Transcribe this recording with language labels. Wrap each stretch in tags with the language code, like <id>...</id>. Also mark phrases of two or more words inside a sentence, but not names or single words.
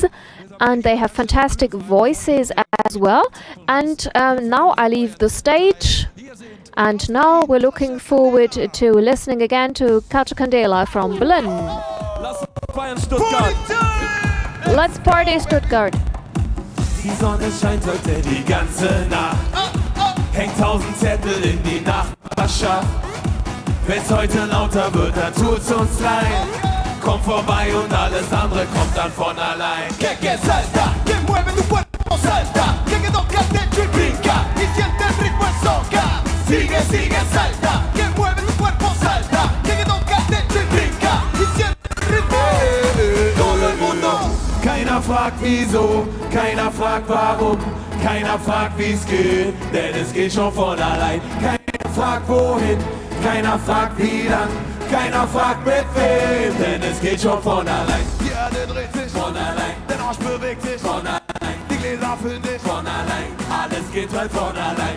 <en>And they have fantastic voices as well. And now I leave the stage. And now we're looking forward to listening again to Katja Candela from Berlin. Let's party, Stuttgart.</en> <de>Die Sonne scheint heute die ganze Nacht. Hängt 1000 Zettel in die Nachbarschaft. Wenn's heute lauter wird, dann tut's uns leid. Komm vorbei und alles andere kommt dann von allein.</de> <es>Que salta, que mueve tu cuerpo, salta. Que toca el techo y brinca. Y siente el ritmo en soca. Sigue, sigue, salta. Que mueve tu cuerpo, salta. Que toca el techo y brinca. Y siente el ritmo. Todo el mundo.</es> <de>Keiner fragt wieso, keiner fragt warum, keiner fragt wie's geht, denn es geht schon von allein. Keiner fragt wohin, keiner fragt wie lang, keiner fragt mit wem, denn es geht schon von allein. Die Erde dreht sich von allein, der Arsch bewegt sich von allein, die Gläser füllen sich von allein, alles geht halt von allein.</de>